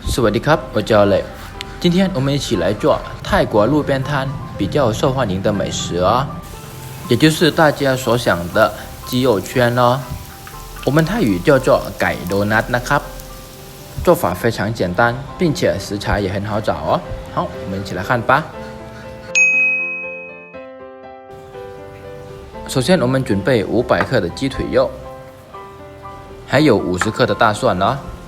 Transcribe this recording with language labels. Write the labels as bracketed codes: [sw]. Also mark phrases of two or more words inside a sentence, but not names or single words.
[th] สวัสดีครับ [zh] 我叫磊今天我们一起来做泰国路边摊比较受欢迎的美食哦，也就是大家所想的鸡肉圈哦。我们泰语叫做 [th] ไก่โดนัทนะครับ [zh] 做法非常简单，并且食材也很好找哦。好，我们一起来看吧。首先，我们准备500克的鸡腿肉，还有50克的大蒜哦。